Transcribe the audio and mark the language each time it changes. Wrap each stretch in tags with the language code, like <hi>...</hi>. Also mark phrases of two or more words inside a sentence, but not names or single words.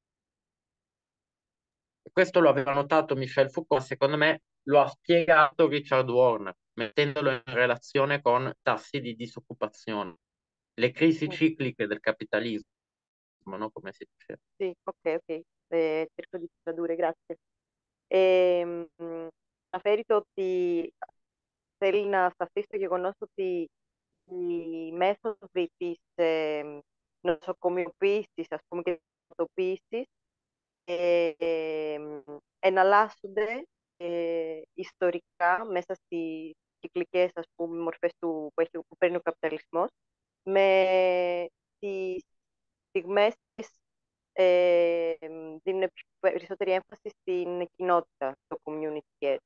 <it>Questo lo aveva notato Michel Foucault, secondo me lo ha spiegato Richard Warner, mettendolo in relazione con tassi di disoccupazione, le crisi cicliche del capitalismo, no? Come si dice. Sì, ok. Cerco di tradurre, grazie.</it> <el>Αναφέρει το ότι θέλει να σταθεί στο γεγονός ότι οι μέθοδοι της νοσοκομειοποίησης, ας πούμε, και της νοσοποίησης εναλλάσσονται ιστορικά μέσα στις κυκλικές, ας πούμε, μορφές που παίρνει ο καπιταλισμός, με τις στιγμές δίνουν περισσότερη έμφαση στην κοινότητα, στο</el> <en>community care.</en>